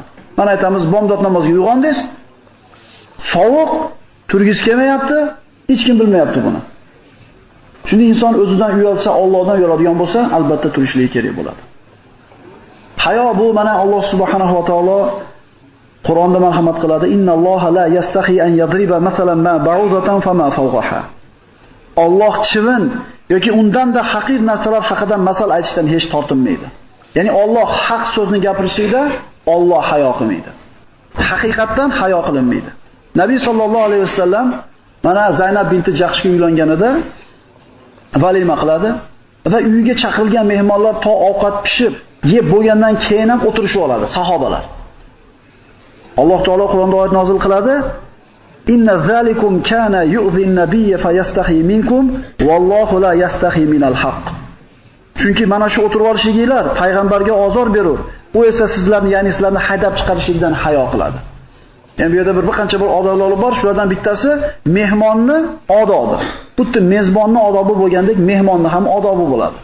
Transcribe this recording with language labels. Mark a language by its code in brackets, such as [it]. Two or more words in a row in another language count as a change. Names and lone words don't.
[uz] Mana aytamiz, bomdod namoziga uyg'ondingiz, sovuq, turgingiz kelmayapti, hech kim bilmayapti buni. Shunda inson o'zidan uyalsa, Allohdan uyaladigan bo'lsa, albatta turishligi kerak bo'ladi. Hayo bu mana Alloh [ar] سبحانه وتعالى [uz] Qur'onda marhamat qiladi. [ar] إن الله لا يستحيي أن يضرب مثلا ما بعوضة فما فوقها. [uz] Alloh chivin yoki undanda haqir narsalar haqida masal aytishdan hech tortinmaydi. Ya'ni Alloh haq so'zni gapirishida Alloh hayo qilmaydi. Haqiqatdan hayo qilinmaydi. Nabiy [ar] صلى الله عليه وسلم [uz] mana Zaynab binti Jahshga uylanganida valima qiladi va uyiga chaqirilgan mehmonlar to ovqat pishib, yeb bo'lgandan keyin ham o'tirishib oladi sahobalar. Alloh taolo Qur'onda oyat nozil qiladi: [ar] إن ذلكم كان يؤذي النبي فيستحيي منكم والله لا يستحيي من الحق. [uz] Chunki mana shu o'tirib olishingizlar payg'ambarga ozor berur. U esa sizlarni, ya'ni sizlarni haydab chiqarishlikdan hayo qiladi. Yani bu yerda bir qancha bir odoblar bor. Shulardan bittasi mehmonni odobi. Xuddi mezbonni odobi bo'lgandek, mehmonni ham odobi bo'ladi.